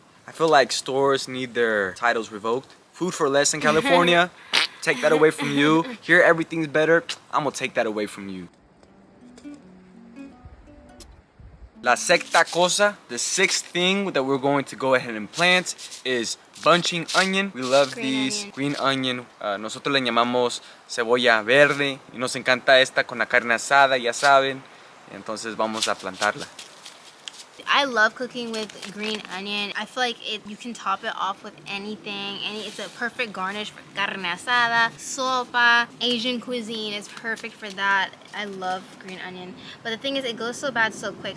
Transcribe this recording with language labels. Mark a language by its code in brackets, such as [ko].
[en] I feel like stores need their titles revoked. Food for less in California. Take that away from you. Here everything's better. I'm gonna take that away from you. [es] La sexta cosa, [en] the 6th thing that we're going to go ahead and plant is bunching onion. We love these. Green onion. [es] Nosotros le llamamos cebolla verde. Y nos encanta esta con la carne asada, ya saben. Entonces vamos a plantarla. [en] I love cooking with green onion. I feel like you can top it off with anything. It's a perfect garnish for carne asada, sopa, Asian cuisine is perfect for that. I love green onion. But the thing is, it goes so bad so quick.